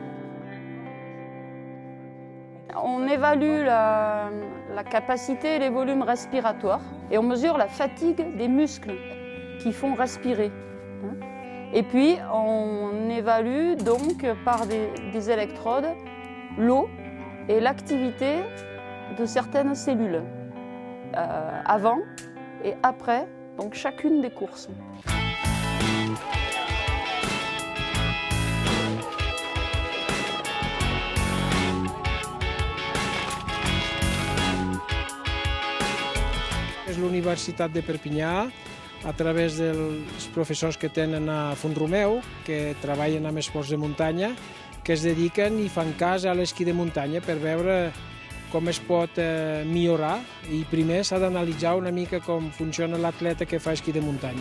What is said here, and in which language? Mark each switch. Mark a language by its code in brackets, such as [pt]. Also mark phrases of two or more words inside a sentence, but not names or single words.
[fr] On évalue la capacité et les volumes respiratoires et on mesure la fatigue des muscles qui font respirer. Et puis on évalue donc par des électrodes l'eau et l'activité de certaines cellules avant et après donc chacune des courses. [ca] És l'Universitat de Perpinyà, a través dels professors que tenen a Font-romeu, que treballen amb esports de muntanya, que es dediquen i fan cas a l'esquí de muntanya per veure com es pot millorar i primer s'ha d'analitzar una mica com funciona l'atleta que fa esquí de muntanya.